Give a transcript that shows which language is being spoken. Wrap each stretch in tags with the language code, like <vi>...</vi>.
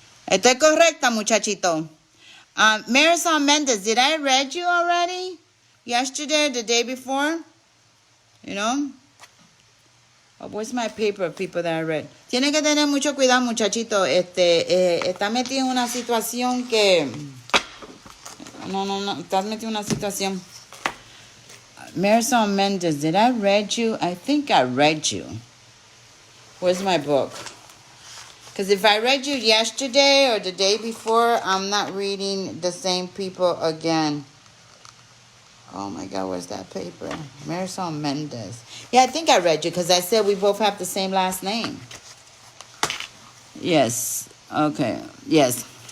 <es>Estoy correcta, muchachito.</es> <en>Marisol Mendez, did I read you already? Yesterday, the day before? Oh, where's my paper, people that I read?</en> <es>Tiene que tener mucho cuidado, muchachito. Está metido en una situación que... No. Estás metido en una situación.</es> <en>Marisol Mendez, did I read you? I think I read you. Where's my book? Because if I read you yesterday or the day before, I'm not reading the same people again. Oh my God, where's that paper? Marisol Mendez. Yeah, I think I read you because I said we both have the same last name. Yes. Okay. Yes.</en>